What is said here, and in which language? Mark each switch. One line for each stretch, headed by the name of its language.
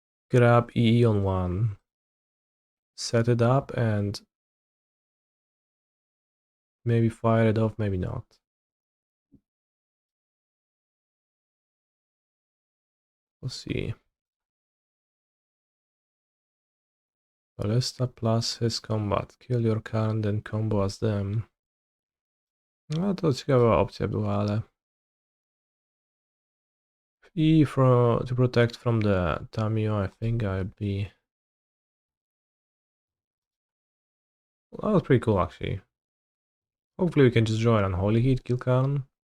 English: Grab EE on 1. Set it up and maybe fire it off, maybe not. We'll see. Ballista plus his combat. Kill your Karn, then combo as them.
Polish: No to ciekawa opcja była, ale...
English: E to protect from the Tamio, I think I'd be... Well, that was pretty cool actually. Hopefully we can just draw an Unholy Heat, kill Karn.